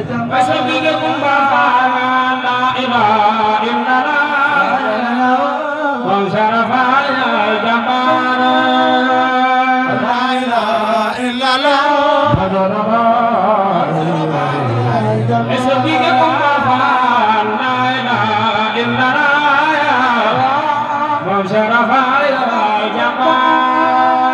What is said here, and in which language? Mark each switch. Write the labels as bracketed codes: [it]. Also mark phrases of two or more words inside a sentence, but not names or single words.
[wo] Basa bi de kumba faana, [ar] لا إله إلا الله. [wo] Moom Sarafa ya jàmbaar. [ar] لا إله إلا الله. [fr] Est-ce que [wo] di nga ko mën a faal? [ar] لا إله إلا الله. [wo] Moom Sarafa ya jàmbaar.